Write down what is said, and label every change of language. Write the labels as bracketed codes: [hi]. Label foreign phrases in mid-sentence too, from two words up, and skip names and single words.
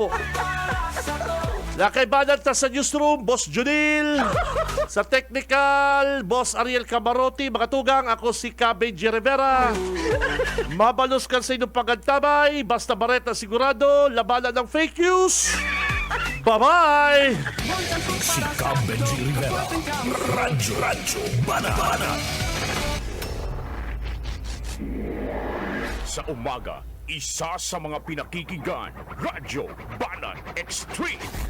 [bik] Nakaibanan ta sa newsroom, Boss Junil. Sa technical, Boss Ariel Camarotti. Mga tugang, ako si Benji Rivera. Mabalos kan sa inyong pagkantabay. [tl] Basta Bareta sigurado, labanan ng [en] fake news. Bye-bye! [tl] Si Benji Rivera. Radyo Banat. Sa umaga, isa sa mga pinakikinggan, Radyo Banat Extreme.